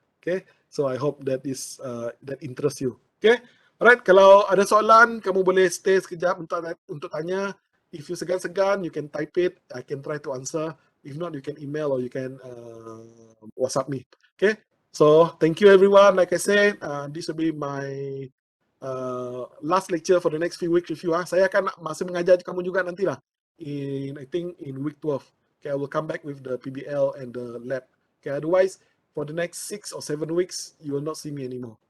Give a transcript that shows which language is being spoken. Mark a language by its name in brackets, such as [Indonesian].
[English] Okay, so I hope that interests you. Okay, alright, [Malay] kalau ada soalan kamu boleh stay sekejap untuk tanya. [English] If you segan-segan, you can type it, I can try to answer. If not, you can email or you can WhatsApp me. Okay, so thank you everyone. Like I said, this will be my last lecture for the next few weeks with you. [Malay] Saya akan masih mengajar kamu juga nantilah. [English] I think in week 12. Okay, I will come back with the PBL and the lab. Okay, otherwise for the next 6 or 7 weeks, you will not see me anymore.